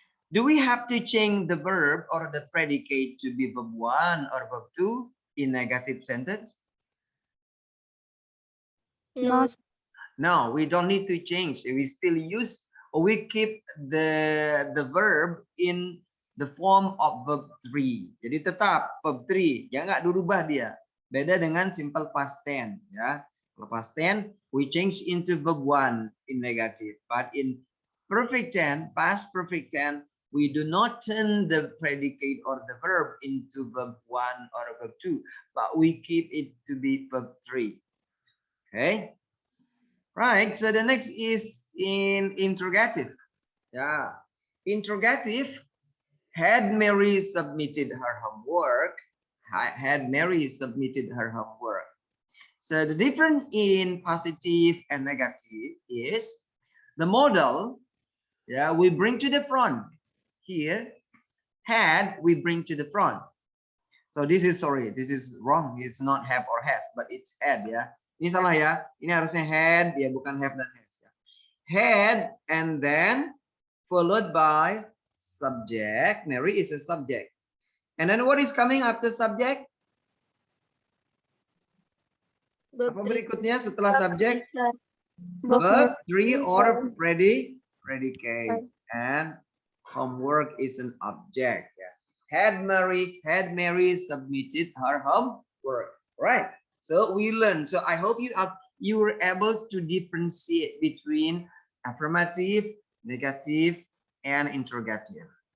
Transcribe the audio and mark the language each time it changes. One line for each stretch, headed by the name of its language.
English: Do we have to change the verb or the predicate to be verb 1 or verb 2 in negative sentence? No. No, we don't need to change. We still use, or we keep the verb in the form of verb 3.
Indonesian: Jadi tetap verb 3, ya nggak dirubah dia. Beda dengan simple past tense ya.
English: Kalau past tense we change into verb 1 in negative, but in perfect tense, past perfect tense, we do not turn the predicate or the verb into verb 1 or verb 2, but we keep it to be verb 3. Okay. Right. So the next is in interrogative. Yeah. Interrogative. Had Mary submitted her homework? Had Mary submitted her homework? So the difference in positive and negative is the modal. Yeah, we bring to the front. Here, had we bring to the front. So this is wrong. It's not have or has, but it's had ya.
Indonesian: Ini salah ya. Ini harusnya had ya, bukan have dan has ya.
English: Had and then followed by subject. Mary is a subject. And then what is coming after subject?
Indonesian: Apa berikutnya setelah subject?
English: Verb 3 or predicate. And homework is an object. Yeah. Had Mary submitted her homework. Right. So we learned. So I hope you were able to differentiate between affirmative, negative, and interrogative.